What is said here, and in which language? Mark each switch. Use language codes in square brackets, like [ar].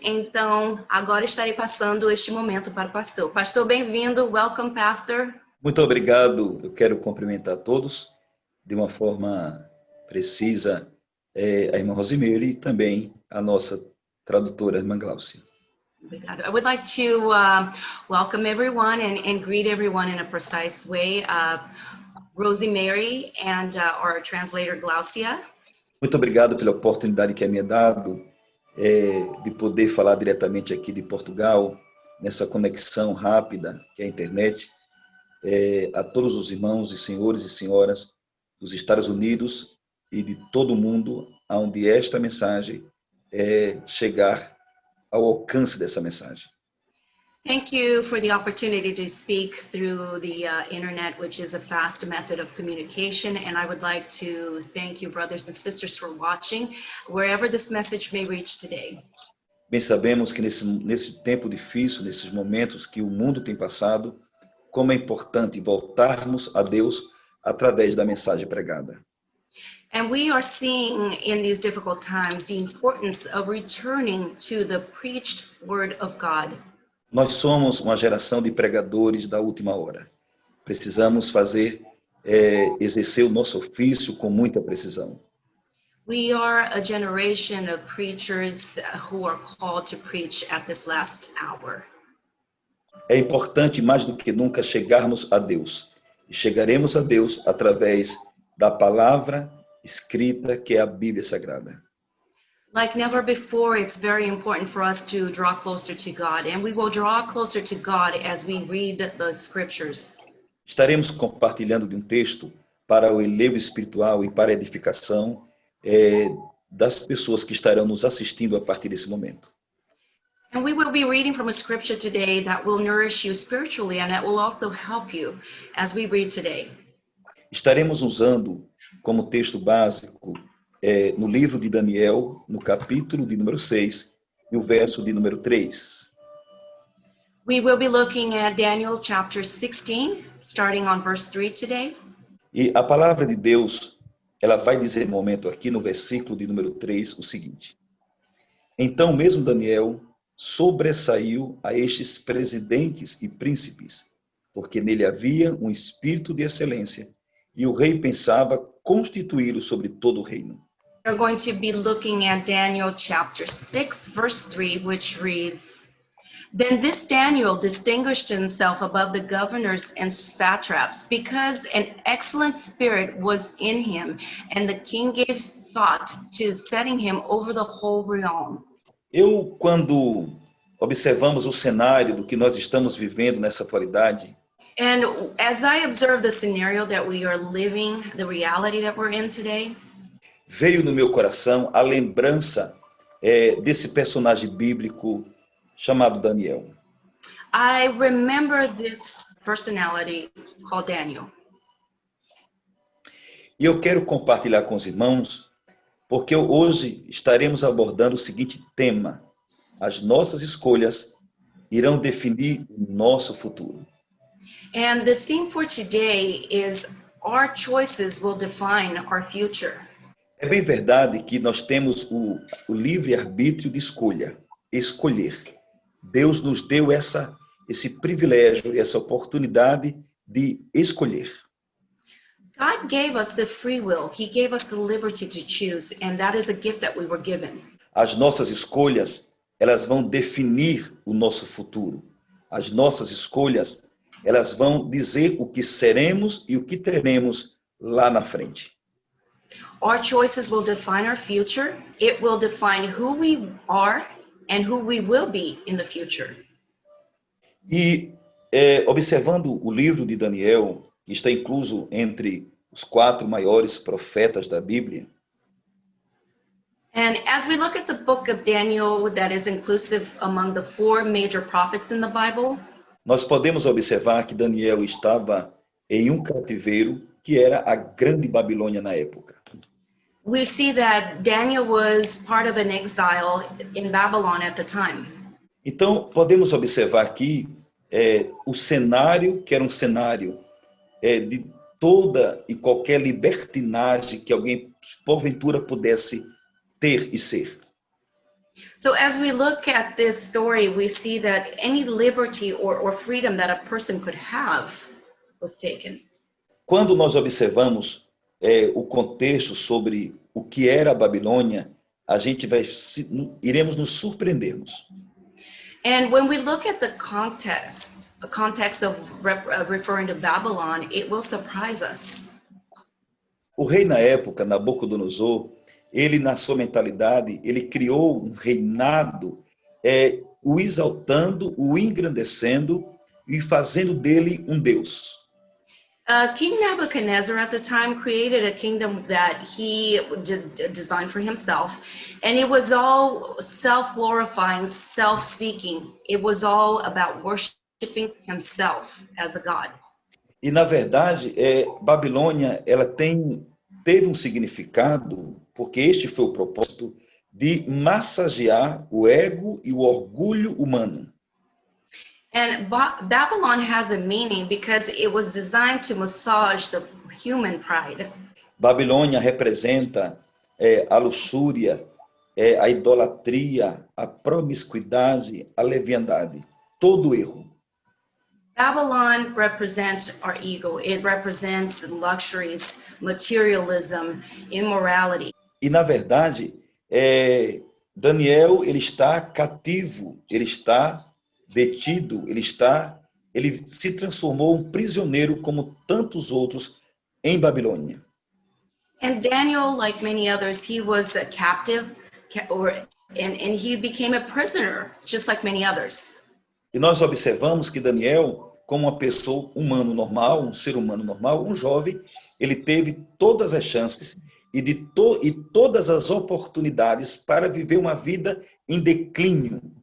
[pt] Então, agora estarei passando este momento para o pastor. Pastor, bem-vindo. [en] Welcome, Pastor. [pt] Muito obrigado. Eu quero cumprimentar a todos de uma forma precisa, a irmã Rosemary e também a nossa tradutora, a irmã Glaucia. [en] I would like to welcome everyone and greet everyone in a precise way. Rosemary and our translator Glaucia. [pt] Muito obrigado pela oportunidade que é me dado de poder falar diretamente aqui de Portugal, nessa conexão rápida que é a internet. A todos os irmãos e senhores e senhoras dos Estados Unidos e de todo o mundo, onde esta mensagem chegar ao alcance dessa mensagem. [en] Thank you for the opportunity to speak through the internet, which is a fast method of communication. And I would like to thank you, brothers and sisters, for watching, wherever this message may reach today. [pt] Bem sabemos que nesse tempo difícil, nesses momentos que o mundo tem passado, como é importante voltarmos a Deus através da mensagem pregada. [en] And we are seeing in these difficult times the importance of returning to the preached word of God. [pt] Nós somos uma geração de pregadores da última hora. Precisamos exercer o nosso ofício com muita precisão. [en] We are a generation of preachers who are called to preach at this last hour. [pt] É importante mais do que nunca chegarmos a Deus. E chegaremos a Deus através da palavra escrita, que é a Bíblia Sagrada. [en] Like never before, it's very important for us to draw closer to God, and we will draw closer to God as we read the scriptures. [pt] Estaremos compartilhando de um texto para o elevo espiritual e para a edificação das pessoas que estarão nos assistindo a partir desse momento. [en] And we will be reading from a scripture today that will nourish you spiritually, and that will also help you as we read today. [pt] Estaremos usando como texto básico no livro de Daniel, no capítulo de número 6, e o verso de número 3. [en] We will be looking at Daniel chapter 16, starting on verse 3 today. [pt] E a palavra de Deus, ela vai dizer no momento aqui no versículo de número 3 o seguinte: Então mesmo Daniel sobressaiu a estes presidentes e príncipes, porque nele havia um espírito de excelência, e o rei pensava constituí-lo sobre todo o reino. [en] We're going to be looking at Daniel chapter 6, verse 3, which reads, Then this Daniel distinguished himself above the governors and satraps, because an excellent spirit was in him, and the king gave thought to setting him over the whole realm. [pt] Quando observamos o cenário do que nós estamos vivendo nessa atualidade, [en] And as I observe the scenario that we are living, the reality that we're in today, [pt] veio no meu coração a lembrança desse personagem bíblico chamado Daniel. [en] I remember this personality called Daniel. [pt] E eu quero compartilhar com os irmãos, porque hoje estaremos abordando o seguinte tema: as nossas escolhas irão definir o nosso futuro. [en] And the theme for today is our choices will define our future. [pt] É bem verdade que nós temos o livre-arbítrio de escolha, escolher. Deus nos deu esse privilégio, essa oportunidade de escolher. [en] God gave us the free will. He gave us the liberty to choose, and that is a gift that we were given. [pt] As nossas escolhas, elas vão definir o nosso futuro. As nossas escolhas, elas vão dizer o que seremos e o que teremos lá na frente. [en] Our choices will define our future. It will define who we are and who we will be in the future. [pt] E observando o livro de Daniel, que está incluso entre os 4 maiores profetas da Bíblia, [en] And as we look at the book of Daniel, that is inclusive among the 4 major prophets in the Bible, [pt] nós podemos observar que Daniel estava em um cativeiro que era a Grande Babilônia na época. [en] we see that Daniel was part of an exile in Babylon at the time. [pt] Então, podemos observar aqui o cenário, que era um cenário de toda e qualquer libertinagem que alguém, porventura, pudesse ter e ser. [en] So as we look at this story, we see that any liberty or freedom that a person could have was taken. [pt] Quando nós observamos o contexto sobre o que era a Babilônia, a gente iremos nos surpreendermos. [en] And when we look at the context of referring to Babylon, it will surprise us. [pt] O rei na época, Nabucodonosor, ele na sua mentalidade, ele criou um reinado, o exaltando, o engrandecendo e fazendo dele um Deus. [en] King Nebuchadnezzar at the time created a kingdom that he designed for himself, and it was all self-glorifying, self-seeking. It was all about worshiping himself as a god. [pt] E na verdade, Babilônia, ela teve um significado, porque este foi o propósito de massagear o ego e o orgulho humano. [en] And Babylon has a meaning because it was designed to massage the human pride. [pt] Babilônia representa a luxúria, a idolatria, a promiscuidade, a leviandade, todo erro. [en] Babylon represents our ego. It represents luxuries, materialism, immorality. [pt] E na verdade, Daniel, ele está cativo, ele está detido, ele se transformou um prisioneiro como tantos outros em Babilônia. [en] And Daniel, like many others, he was a captive, and he became a prisoner, just like many others. [pt] E nós observamos que Daniel, como uma pessoa humano normal, um ser humano normal, um jovem, ele teve todas as chances e todas as oportunidades para viver uma vida em declínio.